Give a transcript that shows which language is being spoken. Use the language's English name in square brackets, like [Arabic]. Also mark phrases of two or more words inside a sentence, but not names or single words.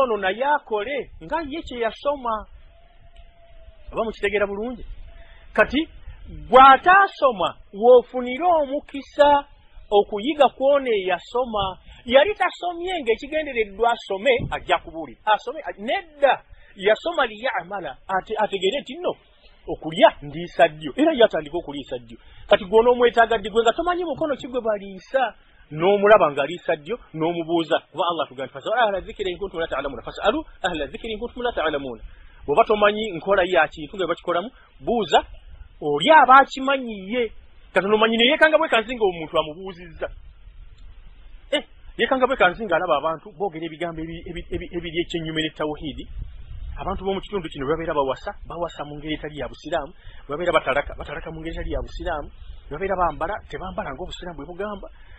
[Ganda] ono naye akole nga ye kye yasoma oba mukitegeera bulungi kati bw'ataasoma woofunire omukisa okuyiga kw'ono eyasoma yali tasomye ng'ekigendereddwa asome ajja kubuulira asome nedda yasoma liya'mala ategeere nti nno okulya ndiisa ddyo era yatandika okuliisa ddyo kati gw'onoomwetaaga ddi gwe nga tomanyi mukono ki gwe baliisa n'omulaba ng'aliisa ddyo n'omubuuza kuba Allah tugamba [Arabic] فاسألوا أهل الذكر إن كنتم لا تعلمون فاسألوا أهل الذكر إن كنتم لا تعلمون [Ganda] bw'oba tomanyi nkola ya kintu nga bakikolamu buuza oli aba akimanyiye katono omanyi ne yeekanga bwekansi nga omuntu amubuuzizza yeekanga bwekansi nga alaba abantu boogera ebigambo ebiri ekyennyuma n'ettawhiidi abantu b'omu kitundu kino babeera bawasa mu ngeri etali ya busiraamu babeera batalaka mu ngeri etali ya busiraamu babeera tebambala ng'obusiraamu bwe bugamba